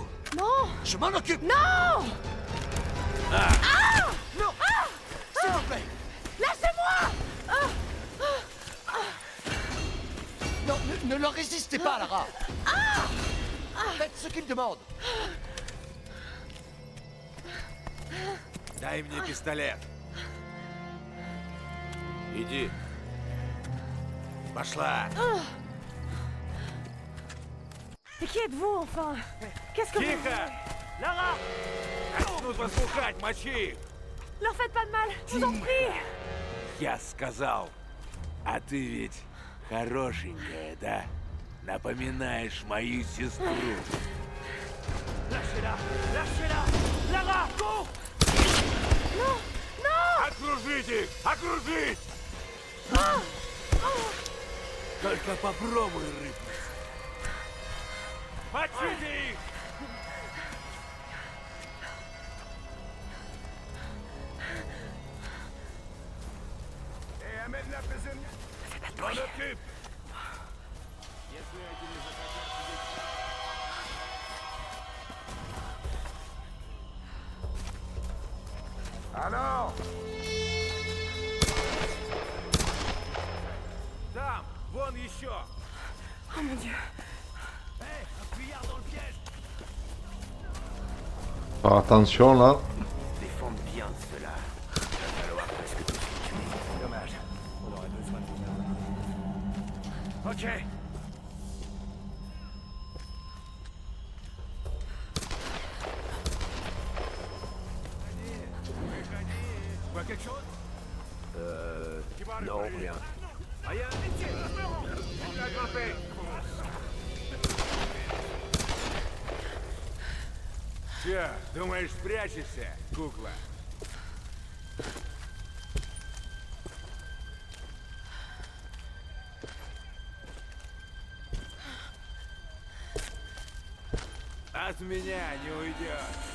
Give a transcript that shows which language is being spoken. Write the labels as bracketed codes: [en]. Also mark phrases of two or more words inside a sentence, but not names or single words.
[fr] Non! Je m'en occupe. Non! Non. S'il vous plaît. Lâchez-moi! Non, ne leur résistez pas, Lara. Faites ce qu'ils demandent. [ru] Дай мне пистолет. Иди. Пошла. [fr] Mais qui êtes-vous, enfin? Qu'est-ce que vous... [ru] Тихо! Лара! Нужно слухать, мочи! [fr] Leur faites pas de mal, je vous en prie! [ru] Я сказал. А ты ведь хорошенькая, да? Напоминаешь мою сестру. [fr] Lâchez-la! Lâchez-la! Lara, cours! Non! Non! [ru] Окружите их! Окружить! Только попробуй рыпнуть. Мочите их! [fr] M'en occupe! Alors? [ru] Там, вон еще! [fr] Oh mon Dieu! Hé, un fuyard dans le piège! Faire attention là. Défendre bien cela. Il va falloir presque tout tuer. Dommage. On aurait besoin de... Ok. Tu vois quelque chose? Non, rien. Rien? On l'a grimpé. [ru] Че, думаешь, спрячешься, кукла? От меня не уйдет.